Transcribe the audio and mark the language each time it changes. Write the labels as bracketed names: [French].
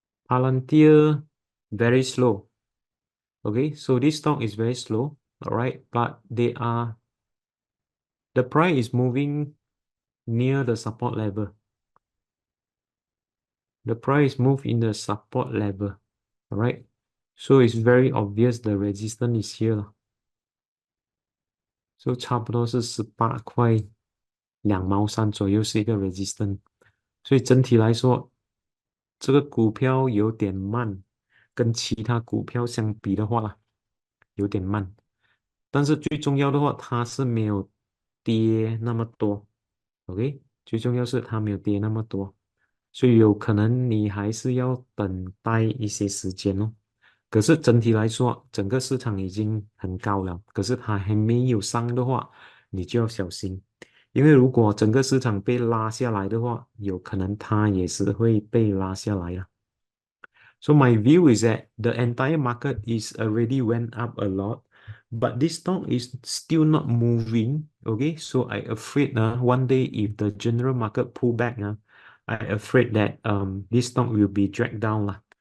[English] Palantir, very slow. Okay, so this stock is very slow, all right, but the price is moving near the support level. The price move in the support level, all right? So it's very obvious the resistance is here. [Chinese] So 差不多是18块2毛3左右是一个 resistance。所以整体来说，这个股票有点慢，跟其他股票相比的话有点慢。但是最重要的话，它是没有跌那么多。 OK，最重要是它没有跌那么多，所以有可能你还是要等待一些时间哦。可是整体来说，整个市场已经很高了，可是它还没有上的话，你就要小心，因为如果整个市场被拉下来的话，有可能它也是会被拉下来了。 [English] So my view is that the entire market is already went up a lot, but this stock is still not moving. Okay, so I afraid one day if the general market pull back, I afraid that this stock will be dragged down lah.